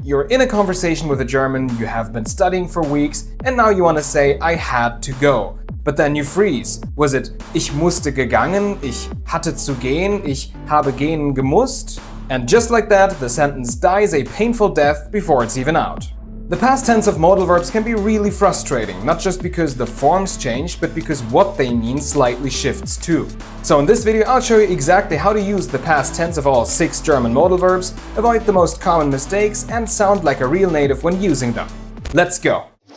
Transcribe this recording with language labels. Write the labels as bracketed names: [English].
[English] You're in a conversation with a German you have been studying for weeks and now you want to say, I had to go. But then you freeze. Was it, [German] ich musste gegangen, ich hatte zu gehen, ich habe gehen gemusst? [English] And just like that, the sentence dies a painful death before it's even out. The past tense of modal verbs can be really frustrating, not just because the forms change, but because what they mean slightly shifts too. So in this video, I'll show you exactly how to use the past tense of all 6 German modal verbs, avoid the most common mistakes, and sound like a real native when using them. Let's go!